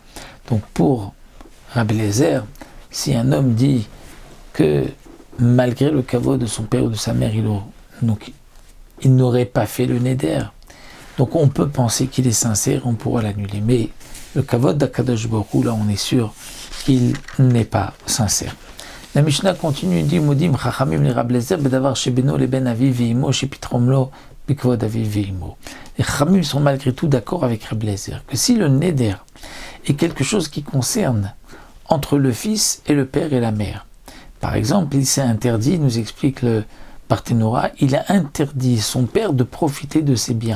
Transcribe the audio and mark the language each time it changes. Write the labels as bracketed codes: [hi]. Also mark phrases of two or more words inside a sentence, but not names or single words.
[fr] Donc pour Rabbi Eliezer, si un homme dit que malgré le kavod de son père ou de sa mère, il n'aurait pas fait le neder. Donc on peut penser qu'il est sincère, on pourra l'annuler. Mais le kavod d' [he] הקדוש ברוך הוא, [fr] là on est sûr qu'il n'est pas sincère. La Mishnah continue, dit [he] מודים חכמים לרבי אליעזר בדבר שבינו לבין אביו ואמו שפותחין לו בכבוד אביו ואמו. [fr] Les Chachamim sont malgré tout d'accord avec Rabbi Eliezer que si le neder est quelque chose qui concerne entre le fils et le père et la mère, par exemple, il s'est interdit, nous explique le Barthénora, il a interdit son père de profiter de ses biens.